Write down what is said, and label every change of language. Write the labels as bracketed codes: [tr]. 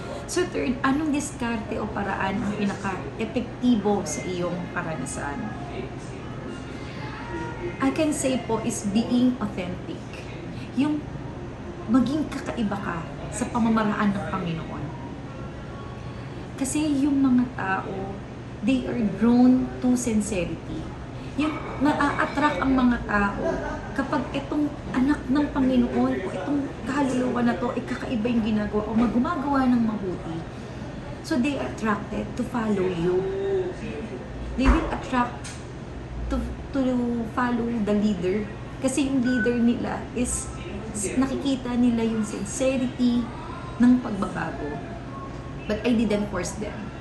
[en] So, third, [tl] anong diskarte o paraan ang pinaka-epektibo sa iyong karanasan? [en] I can say po is being authentic. [tl] Yung maging kakaiba ka sa pamamaraan ng Panginoon. Kasi yung mga tao, [en] they are drawn to sincerity. [tl] Yung na-attract ang mga tao kapag itong anak ng Panginoon o itong kaluluwa na to ay kakaiba yung ginagawa o gumagawa ng mabuti. [en] So they attracted to follow you. They will attract to follow the leader [tl] kasi yung leader nila is nakikita nila yung sincerity ng pagbabago. [en] But I didn't force them.